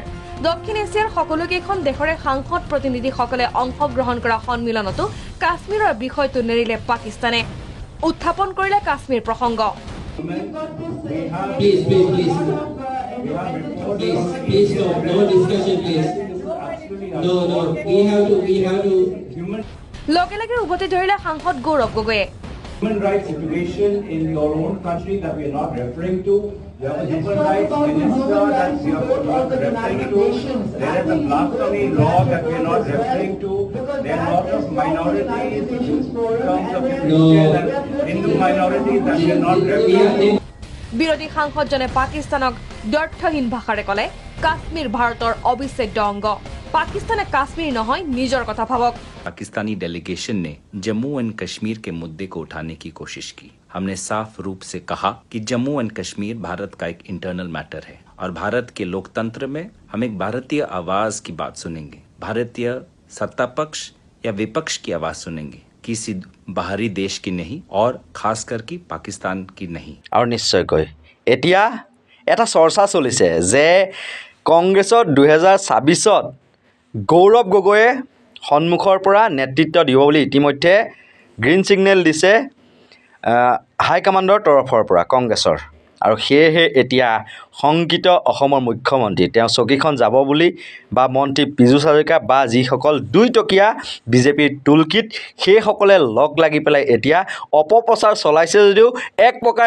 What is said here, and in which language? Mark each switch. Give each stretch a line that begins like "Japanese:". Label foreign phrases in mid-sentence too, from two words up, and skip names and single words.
Assamese: দক্ষিণ এছিয়াৰ সকলোকেইখন দেশৰে সাংসদ প্ৰতিনিধিসকলে অংশগ্ৰহণ কৰা সন্মিলনতো কাশ্মীৰৰ বিষয়টো নেৰিলে পাকিস্তানে। উত্থাপন কৰিলে কাশ্মীৰ প্ৰসংগ। লগে লগে উভতি ধৰিলে সাংসদ গৌৰৱ গগৈয়ে।
English: Human rights situation in your own country that we are not referring to. You have a human rights minister that we are not referring to. There is a blasphemy law that we are not referring to. There are lots of minorities in terms of Christian and Hindu minorities that we are not referring to.
Assamese: বিৰোধী সাংসদজনে পাকিস্তানক দ্ব্যৰ্থহীন ভাষাৰে ক'লে কাশ্মীৰ ভাৰতৰ অবিচ্ছেদ্য অংগ। পাকিস্তানে কাশ্মীৰ নহয়, নিজৰ কথা ভাবক।
Hindi: पाकिस्तानी डेलीगेशन ने जम्मू एंड कश्मीर के मुद्दे को उठाने की कोशिश की। हमने साफ रूप से कहा कि जम्मू एंड कश्मीर भारत का एक
English: internal matter
Hindi: है और भारत के लोकतंत्र में हम एक भारतीय आवाज की बात सुनेंगे, भारतीय सत्ता पक्ष या विपक्ष की आवाज सुनेंगे, किसी बाहरी देश की नहीं और खासकर की पाकिस्तान की नहीं।
Assamese: और निश्चयকৈ এতিয়া এটা চৰ্চা চলিছে যে কংগ্ৰেছত 2026ত গৌৰৱ গগৈয়ে সন্মুখৰ পৰা নেতৃত্ব দিব বুলি ইতিমধ্যে
English: green signal
Assamese: দিছে হাইকমাণ্ডৰ তৰফৰ পৰা কংগ্ৰেছৰ আৰু সেয়েহে এতিয়া শংকিত অসমৰ মুখ্যমন্ত্ৰী তেওঁ চকীখন যাব বুলি বা মন্ত্ৰী পীযুষ হাজৰিকা বা যিসকল দুইটকীয়া বিজেপিৰ টুলকিট সেইসকলে লগ লাগি পেলাই এতিয়া অপপ্ৰচাৰ চলাইছে যদিও এক প্ৰকাৰে